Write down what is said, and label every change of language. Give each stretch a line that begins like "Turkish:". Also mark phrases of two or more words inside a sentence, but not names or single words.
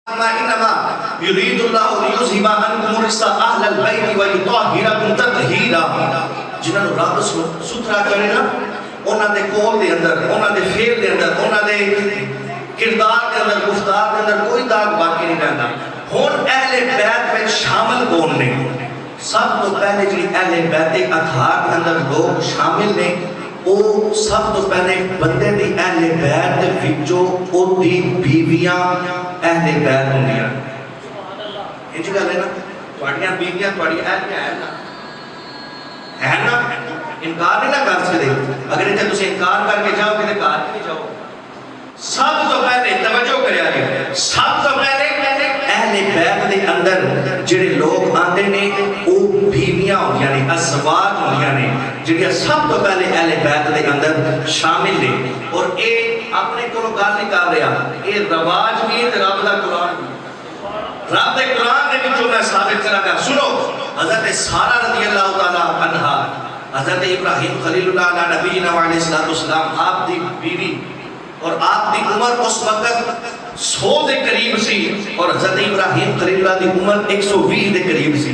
Arabic: انما یرید اللہ لیذھب عنکم الرجس اہل البیت ویطہرکم تطہیرا.
Punjabi: جنہاں نوں رب ستھرا کرے نا انہاں دے قول دے اندر, انہاں دے فعل دے اندر, انہاں دے کردار دے اندر, گفتار دے اندر کوئی داغ باقی نہیں رہندا. ہن اہل بیت وچ شامل کون نے؟ سب تو پہلے جی اہل بیت اطہار کے اندر لوگ شامل نے او سب تو پہلے بندے دی اہل بیت دے وچوں او دی بیویاں اہل بیت ہوندیاں. یہ جو گل ہے نا تواڈیاں بیویاں تواڈی اہل ہے نا, انکار نہیں نہ کر سکتے. اگر اتنے تسی انکار کر کے جاؤ کہ گھر نہیں جاؤ. سب تو پہلے توجہ کریا جی, سب تو پہلے اہل بیت دے اندر جڑے لوگ آندے نے او بیویاں ہوندیاں نے, ازواج ہوندیاں نے, جڑیاں سب تو پہلے اہل بیت دے اندر شامل نے. اور اے اپنے کولوں گل نہیں کر رہا, اے رواج بھی تے رب دا قرآن بھی. رب دے قرآن دے وچوں میں ثابت کراں گا. سنو حضرت سارہ
Arabic: رضی اللہ تعالی عنہا,
Punjabi: حضرت ابراہیم خلیل اللہ
Arabic: علیہ نبینا علیہ الصلوۃ والسلام
Punjabi: آپ دی بیوی, اور آپ دی عمر اس وقت 100 دے قریب سی, اور حضرت ابراہیم خلیل اللہ دی عمر 120 دے قریب سی.